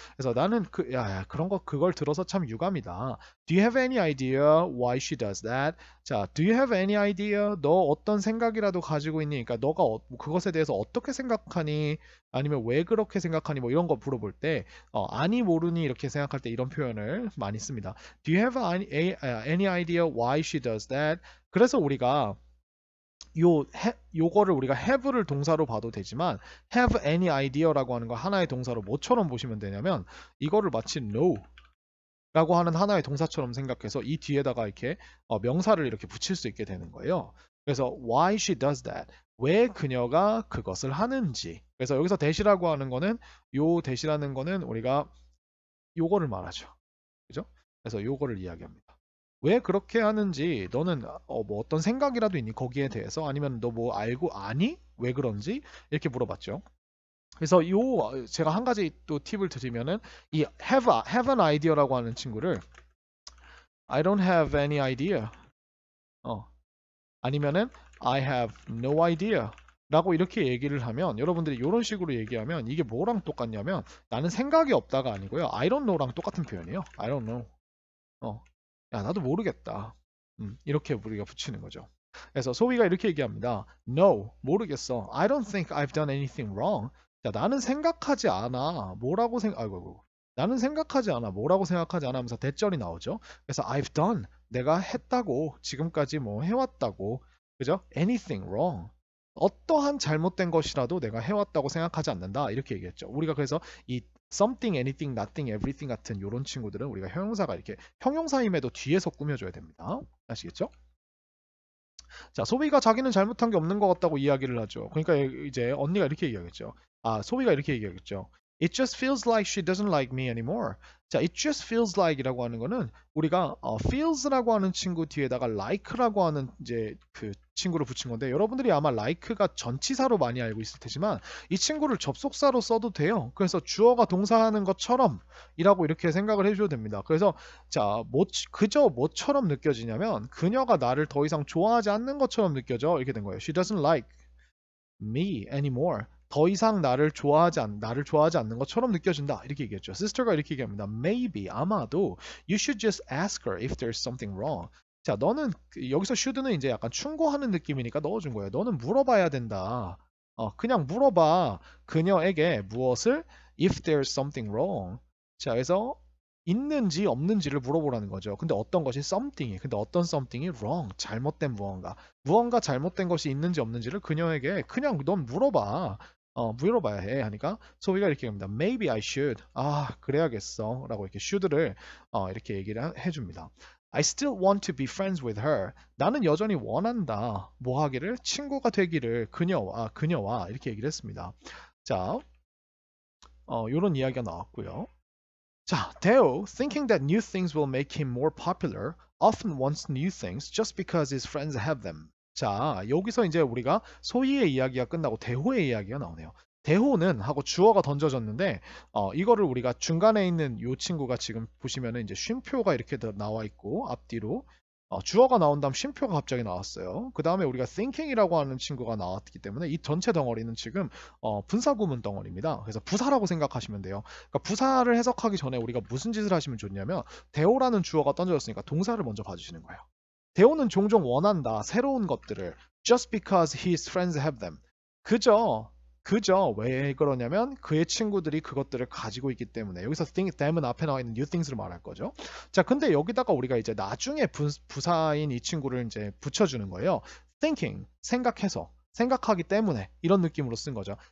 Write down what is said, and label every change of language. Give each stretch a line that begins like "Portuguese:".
Korean: 그래서 나는 그걸 들어서 참 유감이다.
English: Do you have any idea why she does that? 자, do you have any idea?
Korean: 너 어떤 생각이라도 가지고 있니? 그러니까 너가 그것에 대해서 어떻게 생각하니? 아니면 왜 그렇게 생각하니? 뭐 이런 거 물어볼 때 아니 모르니 이렇게 생각할 때 이런 표현을 많이 씁니다.
English: Do you have any idea why she does that?
Korean: 그래서 우리가 요거를 우리가 have를 동사로 봐도 되지만 have any idea라고 하는 거 하나의 동사로 뭐처럼 보시면 되냐면 이거를 마치 know 라고 하는 하나의 동사처럼 생각해서 이 뒤에다가 이렇게 명사를 이렇게 붙일 수 있게 되는 거예요.
English: 그래서 why she does that.
Korean: 왜 그녀가 그것을 하는지. 그래서 여기서 that이라고 하는 거는 요 that이라는 거는 우리가 요거를 말하죠. 그죠? 그래서 요거를 이야기합니다. 왜 그렇게 하는지 너는 뭐 어떤 생각이라도 있니? 거기에 대해서 아니면 너 뭐 알고 아니? 왜 그런지 이렇게 물어봤죠. 그래서 제가 한 가지 또 팁을 드리면은 이 have an idea라고 하는 친구를
English: I don't have any idea.
Korean: 아니면은
English: I have no idea.
Korean: 라고 이렇게 얘기를 하면 여러분들이 이런 식으로 얘기하면 이게 뭐랑 똑같냐면 나는 생각이 없다가 아니고요.
English: I don't know
Korean: 랑 똑같은 표현이에요.
English: I don't know.
Korean: 야, 나도 모르겠다. 이렇게 우리가 붙이는 거죠. 그래서 소위가 이렇게 얘기합니다. No, 모르겠어.
English: I don't think I've done anything wrong.
Korean: 자, 나는 생각하지 않아. 아이고. 나는 생각하지 않아. 뭐라고 생각하지 않아 하면서 대절이 나오죠.
English: 그래서 I've done.
Korean: 내가 했다고. 지금까지 뭐 해왔다고. 그죠?
English: Anything wrong.
Korean: 어떠한 잘못된 것이라도 내가 해왔다고 생각하지 않는다. 이렇게 얘기했죠. 우리가 그래서 이 something, anything, nothing, everything 같은 이런 친구들은 우리가 형용사가 이렇게 형용사임에도 뒤에서 꾸며줘야 됩니다. 아시겠죠? 자, 소비가 자기는 잘못한 게 없는 것 같다고 이야기를 하죠. 그러니까 이제 언니가 이렇게 얘기하겠죠. 소비가 이렇게 얘기하겠죠.
English: It just feels like she doesn't like me anymore.
Korean: 자, it just feels like이라고 하는 거는 우리가 feels라고 하는 친구 뒤에다가 like라고 하는 이제 그 친구를 붙인 건데 여러분들이 아마 like가 전치사로 많이 알고 있을 테지만 이 친구를 접속사로 써도 돼요. 그래서 주어가 동사하는 것처럼 이라고 이렇게 생각을 해줘도 됩니다. 그래서 자, 그저 뭐처럼 느껴지냐면 그녀가 나를 더 이상 좋아하지 않는 것처럼 느껴져 이렇게 된 거예요.
English: She doesn't like me anymore.
Korean: 더 이상 나를 좋아하지 않는 것처럼 느껴진다. 이렇게 얘기했죠. 시스터가 이렇게 얘기합니다.
English: Maybe
Korean: 아마도
English: you should just ask her if there's something wrong.
Korean: 자, 너는 여기서 should는 이제 약간 충고하는 느낌이니까 넣어준 거예요. 너는 물어봐야 된다. 그냥 물어봐. 그녀에게 무엇을
English: if there's something wrong.
Korean: 자, 그래서 있는지 없는지를 물어보라는 거죠. 근데 어떤 것이 something이, 근데 어떤 something이 wrong, 잘못된 무언가 잘못된 것이 있는지 없는지를 그녀에게 그냥 넌 물어봐. 물어봐야 해 하니까 소희가 이렇게 합니다.
English: Maybe I should.
Korean: 그래야겠어. 라고 이렇게 should를 이렇게 얘기를 해줍니다.
English: I still want to be friends with her.
Korean: 나는 여전히 원한다. 뭐 하기를? 친구가 되기를 그녀와 이렇게 얘기를 했습니다. 자, 요런 이야기가 나왔고요.
English: 자, Deo, thinking that new things will make him more popular, often wants new things just because his friends have them.
Korean: 자, 여기서 이제 우리가 소희의 이야기가 끝나고 대호의 이야기가 나오네요. 대호는 하고 주어가 던져졌는데 이거를 우리가 중간에 있는 이 친구가 지금 보시면은 이제 쉼표가 이렇게 나와 있고 앞뒤로 주어가 나온 다음 쉼표가 갑자기 나왔어요. 그 다음에 우리가 thinking이라고 하는 친구가 나왔기 때문에 이 전체 덩어리는 지금 분사구문 덩어리입니다. 그래서 부사라고 생각하시면 돼요. 그러니까 부사를 해석하기 전에 우리가 무슨 짓을 하시면 좋냐면 대호라는 주어가 던져졌으니까 동사를 먼저 봐주시는 거예요. 대호는 종종 원한다. 새로운 것들을
English: just because his friends have them.
Korean: 그저 왜 그러냐면 그의 친구들이 그것들을 가지고 있기 때문에 여기서 think them은 앞에 나와 있는 new things를 말할 거죠. 자, 근데 여기다가 우리가 이제 나중에 부사인 이 친구를 이제 붙여주는 거예요. thinking 생각하기 때문에 이런 느낌으로 쓴 거죠.